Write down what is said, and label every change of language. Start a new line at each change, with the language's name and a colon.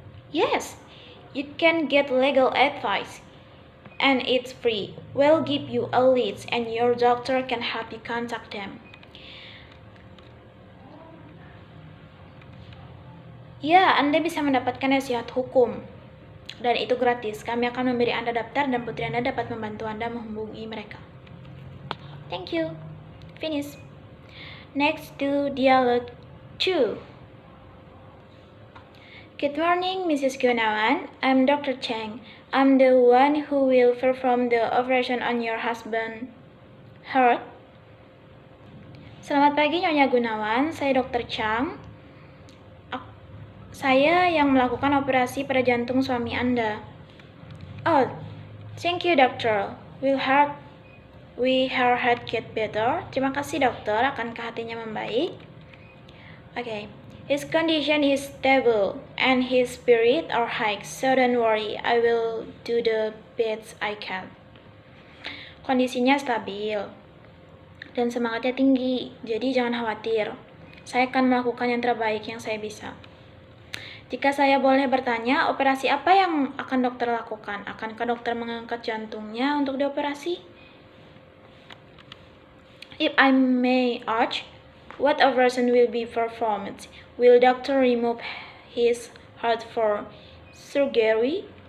English: Yes, you can get legal advice and it's free. We'll give you a list and your doctor can help you contact them.
Indonesian: Ya, Anda bisa mendapatkan nasihat hukum dan itu gratis. Kami akan memberi Anda daftar dan putri Anda dapat membantu Anda menghubungi mereka.
English: Thank you. Finish. Next to dialogue 2. Good morning, Mrs. Gunawan. I'm Dr. Chang. I'm the one who will perform the operation on your husband heart.
Indonesian: Selamat pagi, Nyonya Gunawan. Saya Dr. Chang. Saya yang melakukan operasi pada jantung suami Anda.
English: Oh, thank you, doctor. Will her heart get better?
Indonesian: Terima kasih, dokter. Akankah hatinya membaik?
English: Okay. His condition is stable and his spirit are high, so don't worry. I will do the best I can.
Indonesian: Kondisinya stabil dan semangatnya tinggi, jadi jangan khawatir. Saya akan melakukan yang terbaik yang saya bisa. Jika saya boleh bertanya, operasi apa yang akan dokter lakukan? Akankah dokter mengangkat jantungnya untuk dioperasi?
English: If I may ask, what operation will be performed? Will doctor remove his heart for surgery?